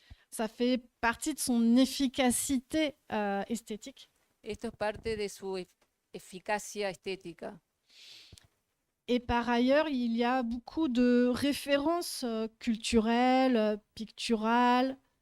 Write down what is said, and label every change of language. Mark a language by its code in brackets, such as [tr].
[fr] Ça fait partie de son efficacité esthétique. [es] Esto es parte de su eficacia estética. [fr] Et par ailleurs, il y a beaucoup de références culturelles, picturales.